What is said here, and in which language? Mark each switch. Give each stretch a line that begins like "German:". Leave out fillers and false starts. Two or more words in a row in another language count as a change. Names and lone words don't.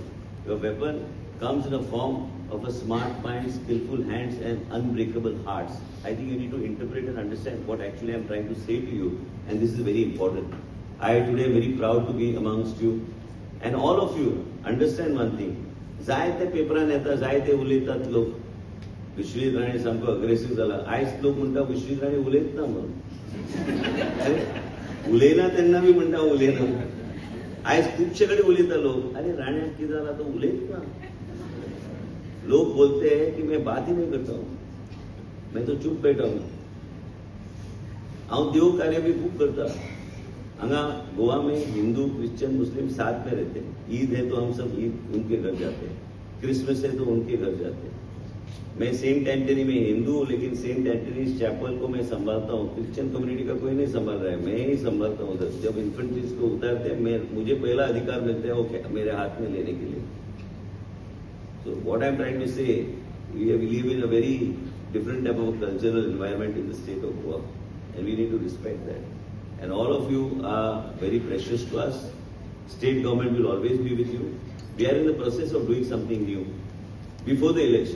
English: Your weapon comes in a form of a smart mind, skillful hands and unbreakable hearts. I think you need to interpret and understand what actually I am trying to say to you, and this is very important. I today am very proud to be amongst you, and all of you understand one thing.
Konkani: जायते पेपरान येता, जायते उलयतात लोक. विश्वजीत राणे सामको अग्रेसिव्ह झाला. आयज लोक म्हणटा विश्वजीत राणे उलयत ना म्हणून. उलयना तेन्ना बी म्हणटा उलयना. आयज खुबशे कडेन उलयता लोक. अरे राण्याक कितें जाला तो उलयत ना.
Hindi: लोग बोलते हैं कि मैं बात ही नहीं करता हूं, मैं तो चुप बैठा हूं. हम देव कार्य भी खूब करता. हंगा गोवा में हिंदू क्रिश्चियन मुस्लिम साथ में रहते हैं. ईद है तो हम सब ईद उनके घर जाते हैं, क्रिसमस है तो उनके घर जाते हैं. मैं सेंट एंटनी में हिंदू हूं, लेकिन सेंट एंटनीज चैपल को मैं संभालता हूं. क्रिश्चियन कम्युनिटी का कोई नहीं संभाल रहा है, मैं ही संभालता हूं. उधर जब इन्फेंट्रीज को उतारते हैं, मुझे पहला अधिकार मिलता है वो मेरे हाथ में लेने के लिए.
English: So what I'm trying to say, we live in a very different type of cultural environment in the state of Goa, and we need to respect that. And all of you are very precious to us. State government will always be with you. We are in the process of doing something new before the election.